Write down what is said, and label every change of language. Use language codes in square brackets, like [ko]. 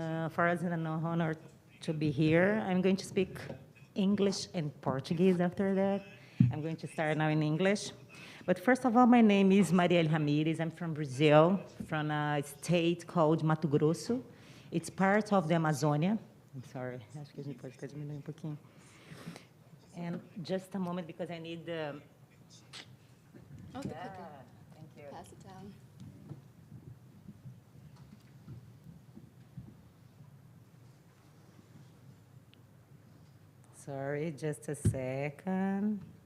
[en] For us, it's an honor to be here. I'm going to speak English and Portuguese after that. I'm going to start now in English. But first of all, my name is Marielle Ramires. I'm from Brazil, from a state called Mato Grosso. It's part of the Amazonia. I'm sorry, [pt] acho que a gente pode até diminuir pouquinho. [en] And just a moment, because I need the... Oh, the thank you. Pass it down. Sorry, just a second.